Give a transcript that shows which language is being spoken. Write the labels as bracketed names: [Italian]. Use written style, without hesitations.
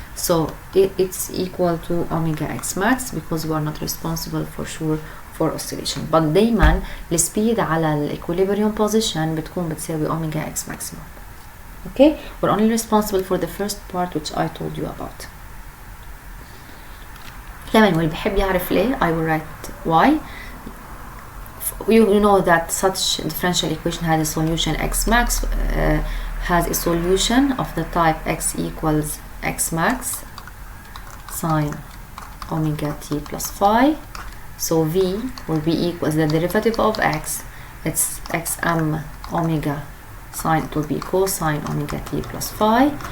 [English] so it's equal to omega x max because we are not responsible for sure for oscillation. [Arabic] but دايما السبيد على الايكوليبريوم بوزيشن بتكون بتساوي omega x maximum. [English] okay, we're only responsible for the first part which I told you about. [Arabic] كمان واللي بحب يعرف ليه [English] I will write why. You know that such differential equation has a solution x max has a solution of the type x equals x max sine omega t plus phi. So v will be equal, the derivative of x, it's xm omega sine, it will be cosine omega t plus phi.